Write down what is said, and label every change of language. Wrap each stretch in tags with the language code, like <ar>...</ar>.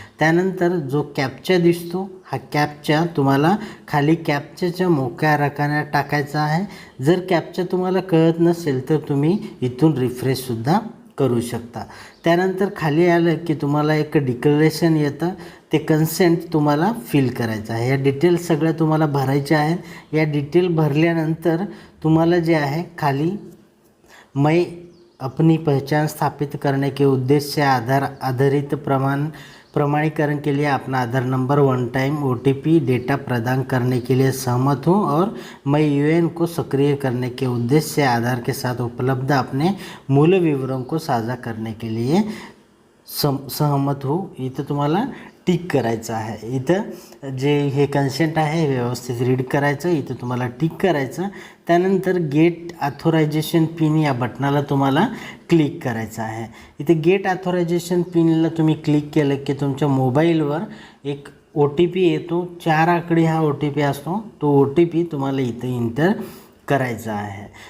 <mr>त्यानंतर जो कॅप्चा दिसतो हा कॅप्चा तुम्हाला खाली कॅप्चाच्या मोक्या रकान्यात टाकायचा आहे। जर कॅप्चा तुम्हाला कळत नसेल तर तुम्ही इथून रिफ्रेशसुद्धा करू शकता। त्यानंतर खाली आलं की तुम्हाला एक डिक्लेरेशन येतं, ते कन्सेंट तुम्हाला फिल करायचं आहे। या डिटेल सगळ्या तुम्हाला भरायच्या आहेत। या डिटेल भरल्यानंतर तुम्हाला जे आहे खाली</mr> <hi>मैं अपनी पहचान स्थापित करने के उद्देश्य से आधार आधारित प्रमाणीकरण के लिए अपना आधार नंबर 1 टाइम OTP डेटा प्रदान करने के लिए सहमत हूँ और मैं UAN को सक्रिय करने के उद्देश्य से आधार के साथ उपलब्ध अपने मूल विवरण को साझा करने के लिए सहमत हूँ।</hi> <mr>इथं तुम्हाला टिक करायचं आहे। इथं जे हे कन्सेंट आहे व्यवस्थित रीड करायचं, इथं तुम्हाला टिक करायचं। त्यानंतर गेट ऑथोरायझेशन पिन या बटनाला तुम्हाला क्लिक करायचं आहे। इथे गेट ऑथोरायझेशन पिनला तुम्ही क्लिक केलं की तुमच्या मोबाईलवर एक OTP येतो, 4 आकडी हा OTP असतो, तो OTP तुम्हाला इथे एंटर करायचा आहे।</mr>